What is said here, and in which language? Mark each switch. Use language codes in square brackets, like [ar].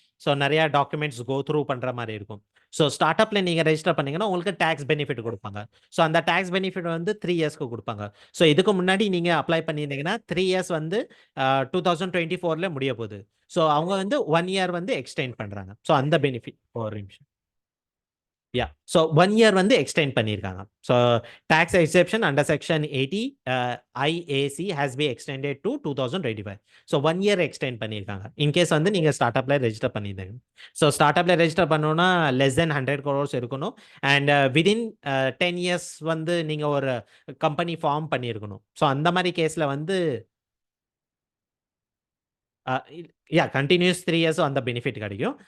[ta] So நெறைய documents go through பண்ற மாரி இருக்கும். ஸோ ஸ்டார்ட் அப்ல நீங்க ரெஜிஸ்டர் பண்ணீங்கன்னா, உங்களுக்கு டாக்ஸ் பெனிஃபிட் குடுப்பாங்க. ஸோ அந்த டாக்ஸ் பெனிஃபிட் வந்து 3 இயர்ஸ்க்கு குடுப்பாங்க. ஸோ இதுக்கு முன்னாடி நீங்க அப்ளை பண்ணியிருந்தீங்கன்னா, 3 இயர்ஸ் வந்து 2024ல முடிய போது. ஸோ அவங்க வந்து 1 இயர் வந்து எக்ஸ்டெண்ட் பண்றாங்க. ஸோ அந்த பெனிஃபிட் ஒரு நிமிஷம். Yeah. So 1 year வந்து எக்ஸ்டெண்ட் பண்ணியிருக்காங்க. [en] So tax exception under section 80 IAC has been extended to 2025. [ta] So 1 year extend பண்ணியிருக்காங்க. இன் கேஸ் வந்து நீங்க ஸ்டார்ட் அப்ல ரெஜிஸ்டர் பண்ணியிருந்தீங்க. ஸோ ஸ்டார்ட் அப்ல ரெஜிஸ்டர் பண்ணணும்னா லெஸ் தென் 100 crores இருக்கணும். அண்ட் விதின் 10 இயர்ஸ் வந்து நீங்க ஒரு கம்பெனி ஃபார்ம் பண்ணியிருக்கணும். ஸோ அந்த மாரி கேஸ்ல வந்து கன்டினியூஸ் 3 இயர்ஸ் அந்த பெனிஃபிட் கிடைக்கும்.